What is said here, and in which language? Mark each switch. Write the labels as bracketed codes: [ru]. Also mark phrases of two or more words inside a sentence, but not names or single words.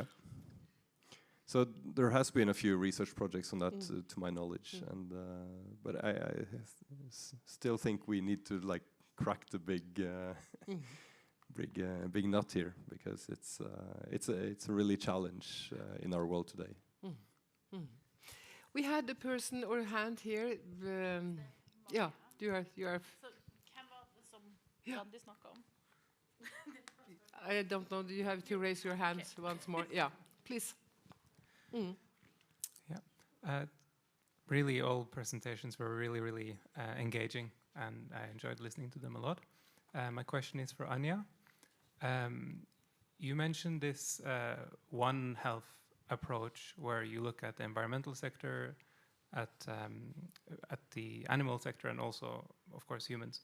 [en] So there has been a few research projects on that, to my knowledge, and but I still think we need to like crack the big nut here, because it's a really challenge in our world today. We had a person or a hand here. Yeah, you are. [no] Så hvem var det som Randi snakket om? [en] I don't know. You have to raise your hands once more. Yeah, please. Really, all presentations were really engaging, and I enjoyed listening to them a lot. My question is for Anja. You mentioned this One Health approach, where you look at the environmental sector, at the animal sector, and also, of course, humans.